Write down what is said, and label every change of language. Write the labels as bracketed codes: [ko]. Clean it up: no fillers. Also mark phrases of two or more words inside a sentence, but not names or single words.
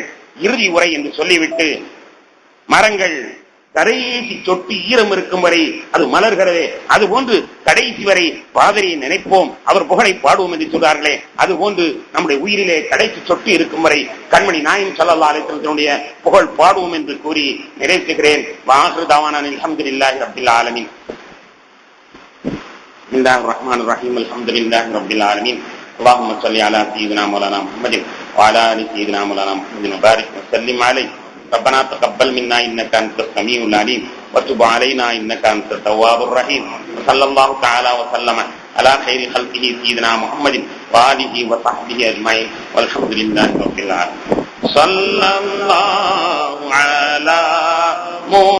[ta] இறுதி உரை என்று சொல்லிவிட்டு, மரங்கள் கடைசி சொட்டு ஈரம் இருக்கும் வரை அது மலர்கிறதே, அதுபோன்று கடைசி வரை பாதிரியை நினைப்போம், அவர் புகழை பாடுவோம் என்று சொல்றார்களே, அதுபோன்று நம்முடைய உயிரிலே கடைசி சொட்டு இருக்கும் வரை கண்மணி நாயகம் [ar] صلى الله عليه وسلم [ta] புகழ் பாடுவோம் என்று கூறி நிறைவேற்றுகிறேன். [ar] وآخر دعوانا الحمد لله رب العالمين. بسم الله الرحمن الرحيم الحمد لله رب العالمين اللهم صل على سيدنا مولانا محمد وعلى ال سيدنا مولانا محمد وبارك وسلم عليه ربنا تقبل منا انك انت السميع العليم وتب علينا انك انت التواب الرحيم وصلى الله تعالى وسلم على خير خلقه سيدنا محمد وآله وصحبه اجمعين والحمد لله رب العالمين صلى الله على